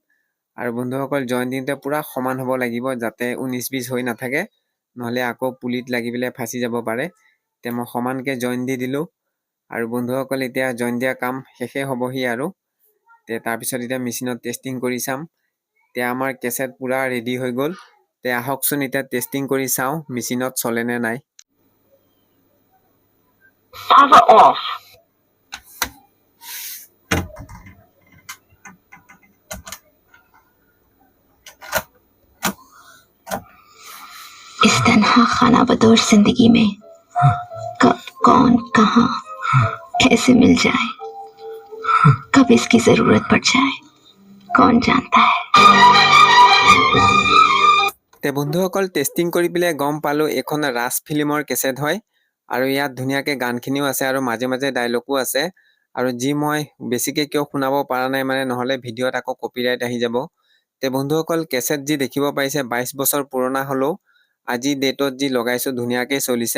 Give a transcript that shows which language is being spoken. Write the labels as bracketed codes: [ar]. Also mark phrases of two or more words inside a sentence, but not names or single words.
[as] আৰু বন্ধুসকল, জইন দিওঁতে পূৰা সমান হ'ব লাগিব, যাতে 19-20 হৈ নাথাকে, নহ'লে আকৌ পুলিত লাগি পেলাই ফাঁচি যাব পাৰে। এতিয়া মই সমানকৈ জইন দি দিলোঁ। আৰু বন্ধুসকল, এতিয়া জইন দিয়া কাম শেষে হ'বহি। আৰু তাৰপিছত এতিয়া মেচিনত টেষ্টিং কৰি চাম। এতিয়া আমাৰ কেছেট পূৰা ৰেডি হৈ গ'ল। তে আহকচোন এতিয়া টেষ্টিং কৰি চাওঁ মেচিনত চলেনে নাই। [hi] इस तन्हा खाना बदोर जिंदगी में कब कौन कहां कैसे मिल जाए, कब इसकी जरूरत पड़ जाए, कौन जानता है। [as] তে বন্ধুসকল, টেষ্টিং কৰি পেলাই গম পালোঁ এইখন ৰাজ ফিল্মৰ কেছেট হয়। আৰু ইয়াত ধুনীয়াকৈ গানখিনিও আছে, আৰু মাজে মাজে ডাইলগো আছে। আৰু যি মই বেছিকৈ কিয় শুনাব পৰা নাই, মানে নহ'লে ভিডিঅ'ত আকৌ কপিৰাইট আহি যাব। তে বন্ধুসকল, কেছেট যি দেখিব পাৰিছে 22 বছৰ পুৰণা হ'লেও আজি ডেটত যি লগাইছোঁ ধুনীয়াকৈ চলিছে।